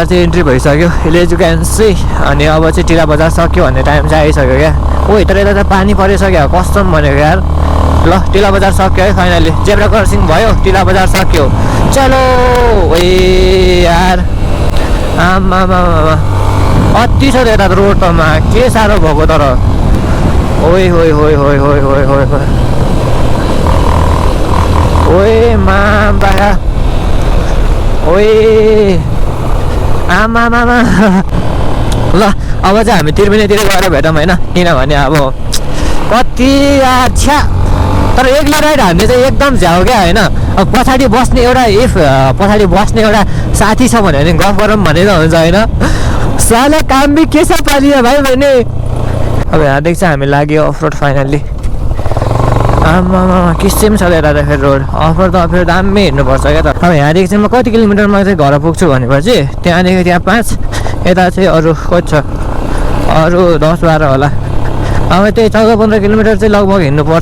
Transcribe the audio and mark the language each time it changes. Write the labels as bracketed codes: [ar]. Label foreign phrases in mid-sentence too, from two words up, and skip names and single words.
[ne] चाहिँ इन्ट्री भइसक्यो [en] as you can see [ne] अनि अब चाहिँ टिला बजार सक्यो भन्ने टाइम चाहिँ आइसक्यो क्या ओ तर यता त पानी परिसक्यो कस्तो भनेको यार ल टिला बजार सक्यो है फाइनली [en] zebra crossing [ne] भयो टिला बजार सक्यो चलो ए यार आमा अति छ यता रोडमा के साह्रो भएको तर ओइ होइ होइ होइ होइ होइ होइ ओए मामा ओए आमा ल अब चाहिँ हामी त्रिवेणीतिर गएर भेटौँ होइन किनभने अब कति अच्छा तर एक्लै राइड हान्ने चाहिँ एकदम झ्याउ क्या होइन अब पछाडि बस्ने एउटा साथी छ भने गफ गरौँ भने त हुन्छ होइन साला काम भी के सब पालियो भाइ मैंने अब यहाँदेखि चाहिँ हामी लाग्यो अफरोड फाइनल्ली आमा किसिम छ यता त फेरि रोड अफरोड त फेरि दामी हिँड्नुपर्छ क्या त अब यहाँदेखि चाहिँ म कति किलोमिटरमा चाहिँ घर पुग्छु भनेपछि त्यहाँदेखि त्यहाँ 5 यता चाहिँ अरू कति छ अरू 10-12 होला अब त्यही 14-15 किलोमिटर चाहिँ लगभग हिँड्नुपर्छ